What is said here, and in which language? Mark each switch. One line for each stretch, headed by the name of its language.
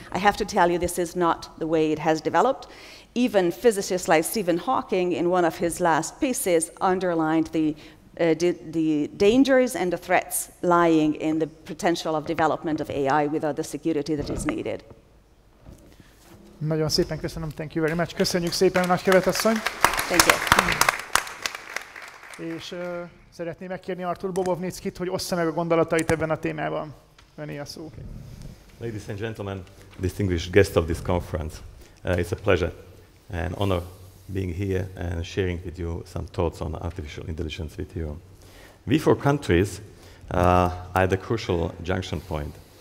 English: I have to tell you, this is not the way it has developed. Even physicists like Stephen Hawking, in one of his last pieces, underlined the dangers and the threats lying in the potential of development of AI without the security that is needed.
Hungarian: Nagyon szépen köszönöm,
English: thank you very much.
Hungarian: Köszönjük szépen, nagykövet asszony.
English: Thank you.
Hungarian: És szeretném megkérni Artur Bobovnickit, hogy ossza meg a gondolatait ebben a témában. Öné a szó.
English: Ladies and gentlemen, distinguished guests of this conference, it's a pleasure and honor being here and sharing with you some thoughts on artificial intelligence with you. We four countries are at a crucial junction point.